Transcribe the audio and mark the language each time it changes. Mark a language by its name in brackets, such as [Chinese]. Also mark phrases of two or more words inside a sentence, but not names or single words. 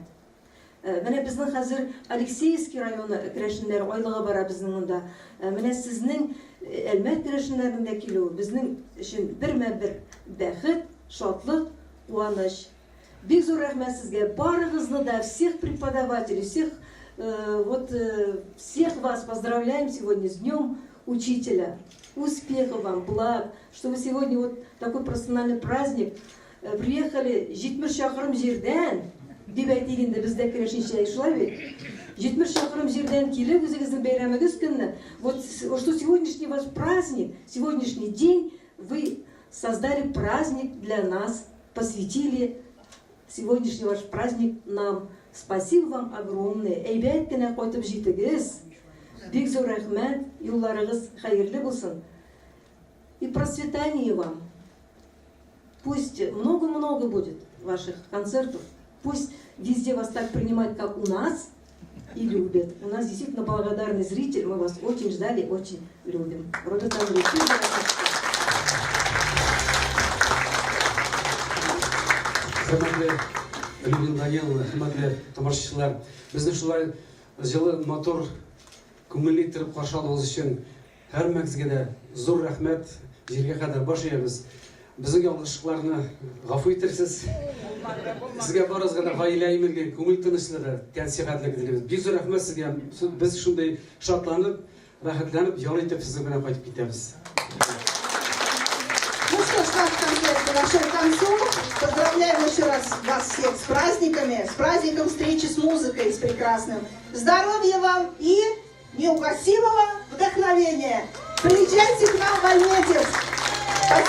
[Tatar] Менә безнең хәзер Алексеевский районы көрәшеннәре айлыгы бара безнең монда. Менә сезнең Әлмәт көрәшеннәрендә килү безнең өчен бермә-бер бәхет, шатлык, куаныч. Бик зур рәхмәт сезгә. Барыгызны да, [Russian] всех преподавателей, всех вас поздравляем сегодня с Днем Учителя. Успехов вам, благ, что вы сегодня вот такой профессиональный праздник приехали [Tatar] 70 шақырым жерден, дип әйтелгәндә бездә керәшенчә шулай бит. 70 шақырым жерден килеп үзегезнең бәйрәмегез көнне. [Russian] Вот что сегодняшний ваш праздник, сегодняшний день вы создали праздник для нас, посвятили сегодняшний ваш праздник нам. Спасибо вам огромное. [Tatar] Әйбәт кенә кайтып җитегез. Бик зур рәхмәт. Юлларыгыз хәерле булсын. [Russian] И процветания вам. Пусть много-много будет ваших концертов. Пусть везде вас так принимают, как у нас, и любят. У нас действительно благодарный зритель. Мы вас очень ждали, очень любим. [Tatar] Левин Данил, хөрмәтле тамашачылар, безне шулай җылы мотор күңелле итеп каршылагыз өчен һәрмәгезгә дә зур рәхмәт. Җиргә кадәр баш иябез. Безнең ялгышлыкларны гафу итәрсез. Сезгә барыгызга да гаилә иминлеге, күңел тынычлыгы, тәнсихатлык дилебез. Бик зур рәхмәт сезгә. Без шундый шатланып, рәхәтләнеп, ял итеп сезнең белән кайтып китәбез. [Russian] Ну что ж, наш концерт подошел к концу. Поздравляем еще раз вас всех с праздниками, с праздником встречи с музыкой, с прекрасным. Здоровья вам и неугасимого вдохновения. Приезжайте к нам в Альметьевск.